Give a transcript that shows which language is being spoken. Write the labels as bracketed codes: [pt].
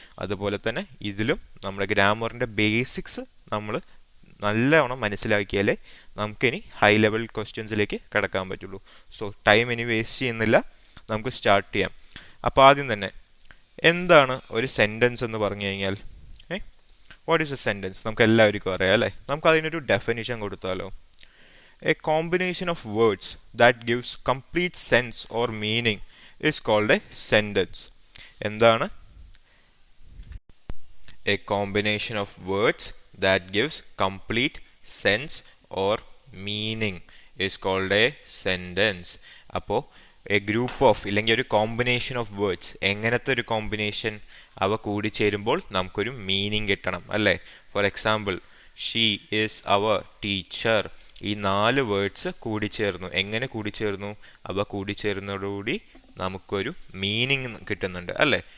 [ml] അതുപോലെ തന്നെ ഇതിലും നമ്മുടെ ഗ്രാമറിൻ്റെ ബേസിക്സ് നമ്മൾ നല്ലവണ്ണം മനസ്സിലാക്കിയാലേ നമുക്കിനി ഹൈ ലെവൽ ക്വസ്റ്റ്യൻസിലേക്ക് കടക്കാൻ പറ്റുള്ളൂ. സോ ടൈം ഇനി വേസ്റ്റ് ചെയ്യുന്നില്ല, നമുക്ക് സ്റ്റാർട്ട് ചെയ്യാം. അപ്പോൾ ആദ്യം തന്നെ എന്താണ് ഒരു സെൻറ്റൻസ് എന്ന് പറഞ്ഞു കഴിഞ്ഞാൽ, [en] what is a sentence [ml] നമുക്ക് എല്ലാവർക്കും അറിയാം അല്ലേ. നമുക്ക് അതിനൊരു ഡെഫിനിഷൻ കൊടുത്താലോ. [en] A combination of words that gives complete sense or meaning is called a sentence. [ml] എന്താണ്? [en] A combination of words that gives complete sense or meaning is called a sentence. [ml] അപ്പോൾ [en] a group of [ml] ഇല്ലെങ്കിൽ ഒരു [en] combination of words, [ml] എങ്ങനത്തെ ഒരു combination, അവ കൂടിച്ചേരുമ്പോൾ നമുക്കൊരു meaning കിട്ടണം അല്ലേ. [en] For example, she is our teacher. [ml] ഈ 4 വേർഡ്സ് കൂടിച്ചേർന്നു. എങ്ങനെ കൂടിച്ചേർന്നു? അവ കൂടിച്ചേരുന്നതോടുകൂടി നമുക്കൊരു മീനിങ് കിട്ടുന്നുണ്ട് അല്ലേ.